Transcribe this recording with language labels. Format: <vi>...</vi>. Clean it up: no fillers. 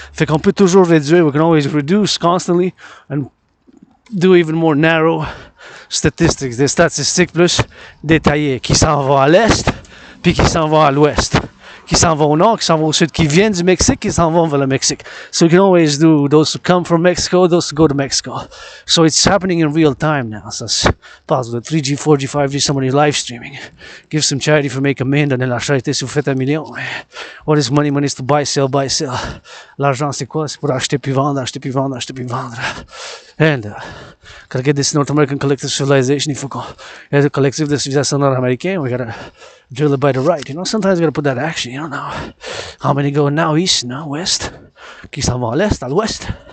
<fr>Fait qu'on peut toujours réduire.</fr> <en>We can always reduce constantly and do even more narrow statistics.</en> <fr>Des statistiques plus détaillées. Qui s'en vont à l'est, puis qui s'en vont à l'ouest. Qui s'en vont au nord, qui s'en vont au sud, qui viennent du Mexique, qui s'en vont vers le Mexique.</fr> <en>So you can always do those who come from Mexico, those who go to Mexico. So it's happening in real time now.</en> <fr>Ça se passe de 3G, 4G, 5G,</fr> <en>somebody live streaming. Give some charity for make a million,</en> <fr>donnez la charité si vous faites 1 million.</fr> <en>What is money? Money is to buy, sell, buy, sell.</en> <fr>L'argent, c'est quoi? C'est pour acheter puis vendre, acheter puis vendre, acheter puis vendre.</fr> <en>And gotta get this North American collective civilization.</en> <fr>Il faut qu'on ait le collectif de civilisation nord-américain.</fr> <en>We gotta drill it by the right. You know, sometimes you gotta put that action. You don't know how many go now east, now west.</en> <fr>Qui s'en vont à l'est, à l'ouest.</fr>